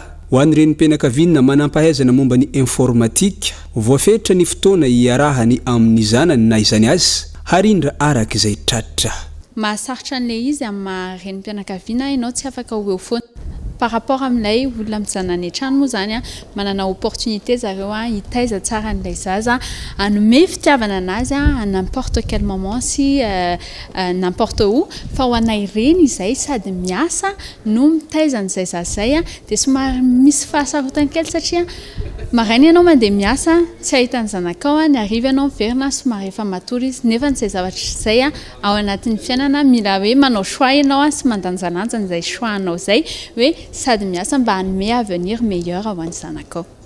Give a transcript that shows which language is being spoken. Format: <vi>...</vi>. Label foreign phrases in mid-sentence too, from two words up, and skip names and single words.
<mg>Ho an'ny renim-pianakaviana manampahaizana momba ny informatika, voafetra ny fotoana iarahany amin'ny zanany na izany azy harindra araka izay tratra. Mahasaritra an'ilay izy amin'ny renim-pianakaviana ianao tsy afaka ho eo foana.</mg> <fr>Par rapport</fr> <mg>amin'ilay olona mijanona any an-trano moa zany manana opportunité zareo hitaiza tsara an'ilay zaza, hanome fitiavana anazy</mg> <fr>à n'importe quel moment</fr> <mg>sy</mg> <fr>n'importe où.</fr> <mg>Fa ho anay reny izay sady miasa no mitaiza an'izay zaza izay dia somary misy fahasarotana kely satria maraina ianao mandeha miasa tsy ahitany zanakao, ny hariva ianao miverina somary efa matory izy nefa n'izay zavatra izay ao anatin'ny fiainana mila hoe manao choix ianao sy mandanjalanja n'izay choix anao izay hoe sady miasa mba hanome</mg> <fr>avenir meilleur</fr> <mg>ho an'ny zanakao.</mg>